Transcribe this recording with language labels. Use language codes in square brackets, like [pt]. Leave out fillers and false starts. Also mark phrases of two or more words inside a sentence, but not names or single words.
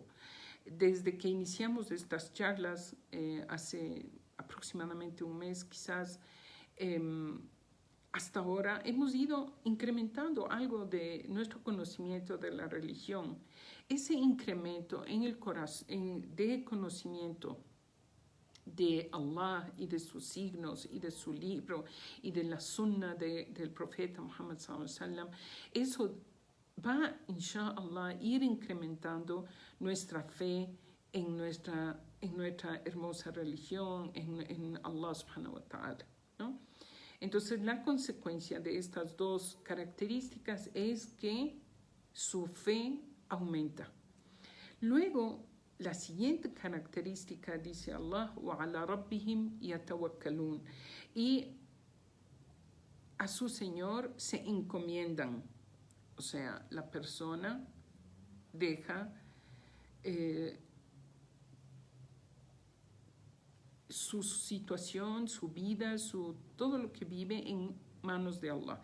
[es] Desde que iniciamos estas charlas hace aproximadamente un mes, quizás, hasta ahora hemos ido incrementando algo de nuestro conocimiento de la religión. Ese incremento en el corazón de conocimiento de Allah y de sus signos y de su libro y de la sunna del profeta Muhammad [ar] صلى الله عليه وسلم, [es] eso va, inshallah, ir incrementando nuestra fe en nuestra hermosa religión, en Allah [ar] سبحانه وتعالى, [es] ¿no? Entonces, la consecuencia de estas dos características es que su fe aumenta. Luego, la siguiente característica dice Allah, [ar] وَعَلَى رَبِّهِمْ يَتَوَكَّلُونَ, [es] y a su Señor se encomiendan. O sea, la persona deja su situación, su vida, todo lo que vive en manos de Allah.